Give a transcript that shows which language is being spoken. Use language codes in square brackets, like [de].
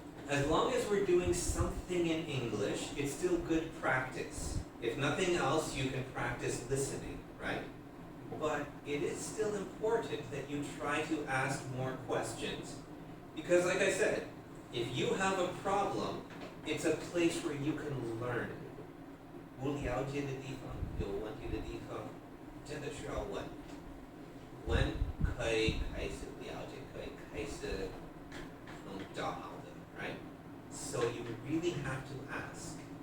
[en] As long as we're doing something in English, it's still good practice. If nothing else, you can practice listening, right? But it is still important that you try to ask more questions. Because like I said, if you have a problem, it's a place where you can learn. [zh] 不了解的地方，有问题的地方，真的需要问。问可以开始了解，可以开始能找好的。 [en] Right? So you really have to ask.